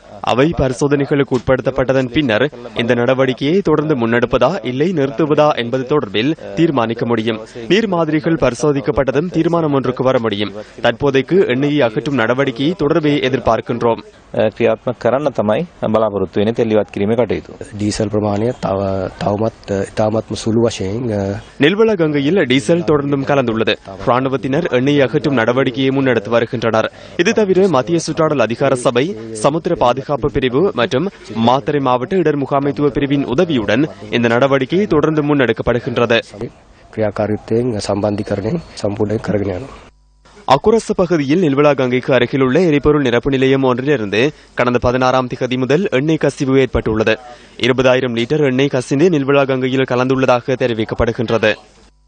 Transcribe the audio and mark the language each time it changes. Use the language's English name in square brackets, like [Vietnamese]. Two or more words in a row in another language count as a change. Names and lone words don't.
[Tamil] அவை பரிசோதனைகளுக்கு உட்படுத்தப்பட்டதன் பின்னர் இந்த நடவடிக்கையை தொடர்ந்து முன்னெடுப்பதா இல்லை நிறுத்துவதா என்பது தொடர்பில் தீர்மானிக்க முடியும். நீர் மாதிரிகள் பரிசோதிக்கப்பட்டதும் தீர்மானம் ஒன்றுக்கு வர முடியும். தற்போதைக்கு எண்ணெயை அகற்றும் நடவடிக்கையை தொடர்வே எதிர்பார்க்கின்றோம். [Sinhala] டீசல் பிரமாணය තවමත් ඉතාමත්ම සුළු වශයෙන් [Tamil] நில்வள கங்கையில் டீசல் தொடர்ந்தும் கலந்துள்ளது. ராணுவத்தினர் எண்ணெய் அகற்றும் நடவடிக்கையை முன்னெடுத்து வருகின்றனர். இது தவிர மத்திய சுற்றாடல் அதிகார சபை, சமுத்திர பாதுகாப்பு பிரிவு மற்றும் மாத்தறை மாவட்ட இடர் முகாமைத்துவ பிரிவின் உதவியுடன் இந்த நடவடிக்கை தொடர்ந்து முன்னெடுக்கப்படுகின்றது. [Sinhala] ක්‍රියාකාරීත්වයෙන් සම්බන්ධීකරණය සම්පූර්ණයෙන් කරගෙන යනවා. [Tamil] அக்குரச பகுதியில் நில்வலா கங்கைக்கு அருகிலுள்ள எரிபொருள் நிரப்பு நிலையம் ஒன்றிலிருந்து கடந்த 16ஆம் தேதி முதல் எண்ணெய் கசிவு ஏற்பட்டுள்ளது. 20,000 லிட்டர் எண்ணெய் கசிந்து நில்வலா கங்கையில் கலந்துள்ளதாக தெரிவிக்கப்படுகின்றது.